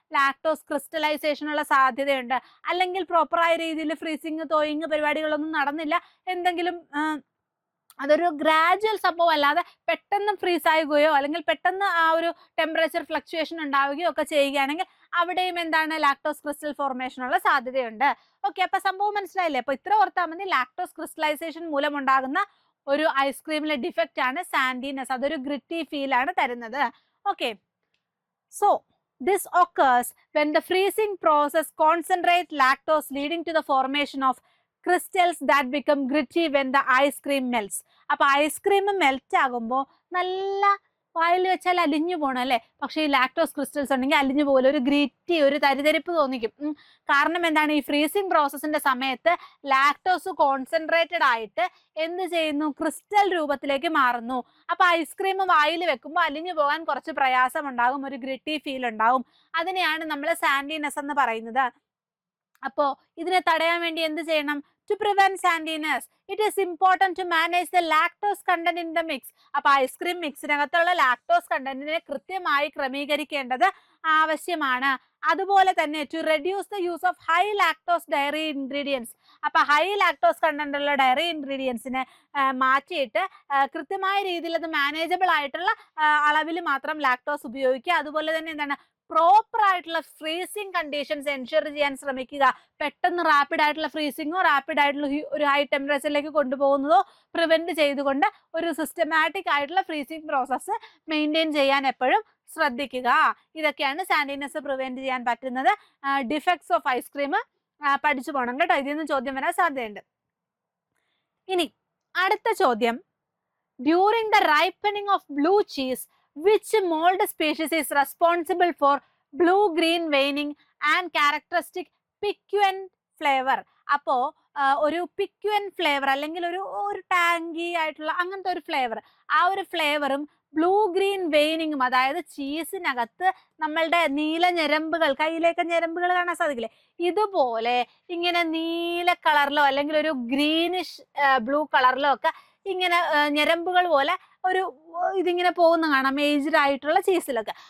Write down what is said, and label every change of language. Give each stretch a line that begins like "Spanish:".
Malayalam: Lactose ക്രിസ്റ്റലൈസേഷനുള്ള സാധ്യതയുണ്ട്. അല്ലെങ്കിൽ പ്രോപ്പറായ രീതിയിൽ ഫ്രീസിങ്, തോയിങ് പരിപാടികളൊന്നും നടന്നില്ല, എന്തെങ്കിലും അതൊരു ഗ്രാജുവൽ സംഭവം അല്ലാതെ പെട്ടെന്ന് ഫ്രീസ് ആകുകയോ അല്ലെങ്കിൽ പെട്ടെന്ന് ആ ഒരു ടെമ്പറേച്ചർ ഫ്ലക്ച്വേഷൻ ഉണ്ടാവുകയോ ഒക്കെ ചെയ്യുകയാണെങ്കിൽ അവിടെയും എന്താണ്? ലാക്ടോസ് ക്രിസ്റ്റൽ ഫോർമേഷനുള്ള സാധ്യതയുണ്ട്. ഓക്കെ, അപ്പൊ സംഭവം മനസ്സിലായില്ലേ? അപ്പൊ ഇത്ര ഓർത്താൽ മതി. ലാക്ടോസ് ക്രിസ്റ്റലൈസേഷൻ മൂലം ഉണ്ടാകുന്ന ഒരു ഐസ്ക്രീമിലെ ഡിഫക്റ്റ് ആണ് സാൻഡിനെസ്. അതൊരു ഗ്രിറ്റി ഫീൽ ആണ് തരുന്നത്.
English: Okay, so this occurs when the freezing process concentrates lactose, leading to the formation of crystals that become gritty when the ice cream melts.
Malayalam: അപ്പോൾ ഐസ്ക്രീം മെൽറ്റ് ആകുമ്പോൾ നല്ല വായിൽ വെച്ചാൽ അലിഞ്ഞു പോകണം അല്ലേ? പക്ഷേ ഈ ലാക്ടോസ് ക്രിസ്റ്റൽസ് ഉണ്ടെങ്കിൽ അലിഞ്ഞു പോലെ ഒരു ഗ്രിറ്റി, ഒരു തരിതരിപ്പ് തോന്നിക്കും. കാരണം എന്താണ്? ഈ ഫ്രീസിങ് പ്രോസസ്സിന്റെ സമയത്ത് ലാക്ടോസ് കോൺസെൻട്രേറ്റഡ് ആയിട്ട് എന്ത് ചെയ്യുന്നു? ക്രിസ്റ്റൽ രൂപത്തിലേക്ക് മാറുന്നു. അപ്പൊ ഐസ്ക്രീം വായിൽ വെക്കുമ്പോൾ അലിഞ്ഞു പോകാൻ കുറച്ച് പ്രയാസം ഉണ്ടാകും, ഒരു ഗ്രിറ്റി ഫീൽ ഉണ്ടാകും. അതിനെയാണ് നമ്മൾ സാൻഡിനെസ് എന്ന് പറയുന്നത്. അപ്പോ ഇതിനെ തടയാൻ വേണ്ടി എന്ത് ചെയ്യണം?
English: To prevent sandiness, it is important to manage the lactose content in the mix.
Malayalam: അപ്പൊ ഐസ്ക്രീം മിക്സിനകത്തുള്ള ലാക്ടോസ് കണ്ടന്റിനെ കൃത്യമായി ക്രമീകരിക്കേണ്ടത് ആവശ്യമാണ്. അതുപോലെ തന്നെ
English: to reduce the use of high lactose dairy ingredients.
Malayalam: അപ്പൊ ഹൈ ലാക്ടോസ് കണ്ടന്റ് ഉള്ള ഡയറി ഇൻഗ്രീഡിയൻസിനെ മാറ്റിയിട്ട് കൃത്യമായ രീതിയിൽ അത് മാനേജബിൾ ആയിട്ടുള്ള അളവിൽ മാത്രം ലാക്ടോസ് ഉപയോഗിക്കുക. അതുപോലെ തന്നെ എന്താണ്? പ്രോപ്പർ ആയിട്ടുള്ള ഫ്രീസിങ് കണ്ടീഷൻസ് എൻഷുർ ചെയ്യാൻ ശ്രമിക്കുക. പെട്ടെന്ന് റാപ്പിഡ് ആയിട്ടുള്ള ഫ്രീസിങ്ങോ റാപ്പിഡ് ആയിട്ടുള്ള ഒരു ഹൈ ടെമ്പറേച്ചറിലേക്ക് കൊണ്ടുപോകുന്നതോ പ്രിവെന്റ് ചെയ്തുകൊണ്ട് ഒരു സിസ്റ്റമാറ്റിക് ആയിട്ടുള്ള ഫ്രീസിങ് പ്രോസസ്സ് മെയിൻറ്റെയിൻ ചെയ്യാൻ എപ്പോഴും ശ്രദ്ധിക്കുക. ഇതൊക്കെയാണ് സാൻഡിനെസ് പ്രിവെന്റ് ചെയ്യാൻ പറ്റുന്നത്. ഡിഫക്ട്സ് ഓഫ് ഐസ്ക്രീം പഠിച്ചു പോകണം കേട്ടോ, ഇതിൽ നിന്ന് ചോദ്യം വരാൻ സാധ്യതയുണ്ട്. ഇനി അടുത്ത ചോദ്യം,
English: During the ripening of blue cheese which mold species is responsible for blue-green veining and characteristic piquant flavor?
Malayalam: അപ്പോ ഒരു പിക്വന്റ് ഫ്ലേവർ അല്ലെങ്കിൽ ഒരു ടാങ്കി ആയിട്ടുള്ള അങ്ങനത്തെ ഒരു ഫ്ലേവർ, ആ ഒരു ഫ്ലേവറും ബ്ലൂ ഗ്രീൻ വെയിനിങ്ങും, അതായത് ചീസിനകത്ത് നമ്മളുടെ നീല ഞരമ്പുകൾ, കയ്യിലേക്ക് ഞരമ്പുകൾ കാണാൻ സാധിക്കില്ലേ, ഇതുപോലെ ഇങ്ങനെ നീല കളറിലോ അല്ലെങ്കിൽ ഒരു ഗ്രീനിഷ് ബ്ലൂ കളറിലോ ഒക്കെ ഇങ്ങനെ ഞരമ്പുകൾ പോലെ ഒരു ഇതിങ്ങനെ പോകുന്ന കാണാം ഏജ്ഡ് ആയിട്ടുള്ള ചീസിലൊക്കെ.